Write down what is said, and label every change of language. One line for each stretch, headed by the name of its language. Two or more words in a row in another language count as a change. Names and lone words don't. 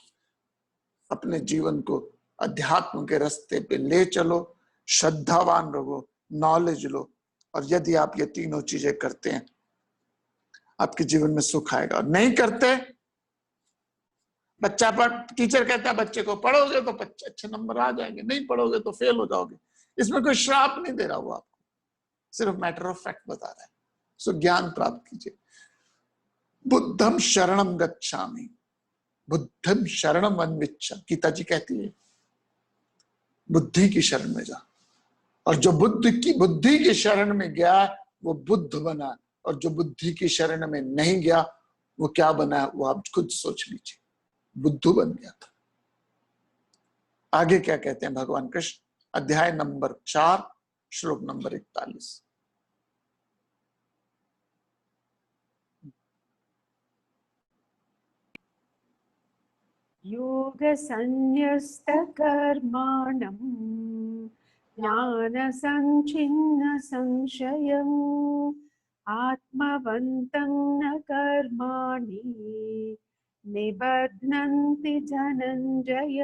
Hindi: अपने जीवन को अध्यात्म के रास्ते पे ले चलो, श्रद्धावान रहो, नॉलेज लो, और यदि आप ये तीनों चीजें करते हैं आपके जीवन में सुख आएगा। नहीं करते, बच्चा पढ़, टीचर कहता है बच्चे को पढ़ोगे तो अच्छे नंबर आ जाएंगे, नहीं पढ़ोगे तो फेल हो जाओगे। इसमें कोई श्राप नहीं दे रहा, वो आपको सिर्फ
English: matter of fact
Hindi: बता रहा है। सो ज्ञान प्राप्त कीजिए।
Pali: बुद्धम शरणम गच्छामि,
Sanskrit: बुद्धम शरणम अन्विच्छ।
Hindi: गीता जी कहती है बुद्धि की शरण में जा। और जो बुद्धि की शरण में गया वो बुद्ध बना, और जो बुद्धि की शरण में नहीं गया वो क्या बना, वो आप खुद सोच लीजिए। बुद्धू बन गया था। आगे क्या कहते हैं भगवान कृष्ण? अध्याय नंबर 4 श्लोक नंबर 41।
Sanskrit: योग संन्यस्त कर्माणं ज्ञान संचिन्न संशयम् आत्मवन्तं न कर्माणि निबध्नन्ति धनञ्जय।